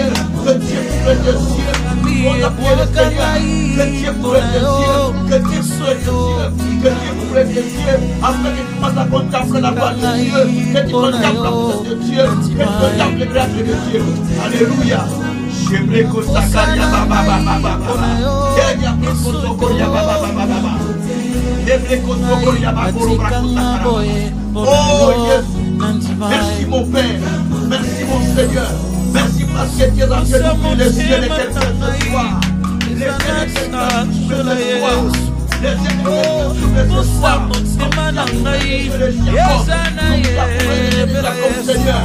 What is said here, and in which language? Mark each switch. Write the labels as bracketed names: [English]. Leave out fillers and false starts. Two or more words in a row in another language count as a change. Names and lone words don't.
[French] Que Dieu ouvre tes yeux. On a prié le Seigneur. Que Dieu ouvre tes yeux. Que Dieu ouvre tes yeux. Que Dieu ouvre tes yeux. Afin que tu passes à contempler la gloire de Dieu. Que tu contemples la puissance de Dieu. Que tu contemples les miracles de Dieu. Alléluia. J'aimerais que ça gagne baba baba baba. Y'a que Sokoria baba baba baba. J'aimerais que Sokoria baba baba. Oh Jésus. Merci mon Père. Merci mon Seigneur. Merci parce que tu es en train d'ouvrir les yeux de quelqu'un ce soir. Les yeux de quelqu'un ce soir. Les yeux de quelqu'un ce soir. Seigneur.